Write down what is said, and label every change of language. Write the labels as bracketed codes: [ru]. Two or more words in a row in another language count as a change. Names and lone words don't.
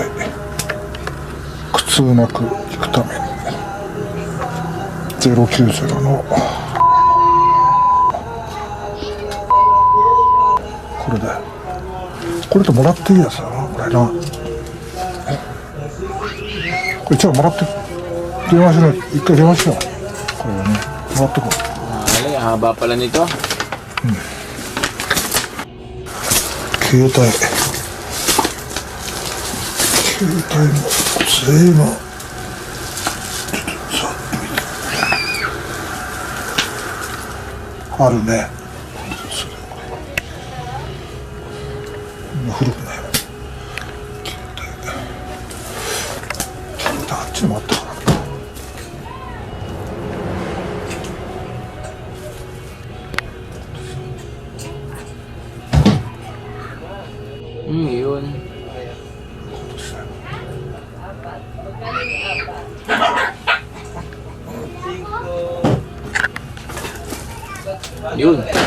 [ja] 苦痛なく生くために。090のこれだよ。これともらっていいやつだな、これな。これ一応もらって電話しない。一回電話しよう。これはね、もらってこう。 [tl] Haba pala nito. [ja] 携帯も随分あるね。古くないわ。携帯あっちにもあったから。 [tl] Yun. Yun.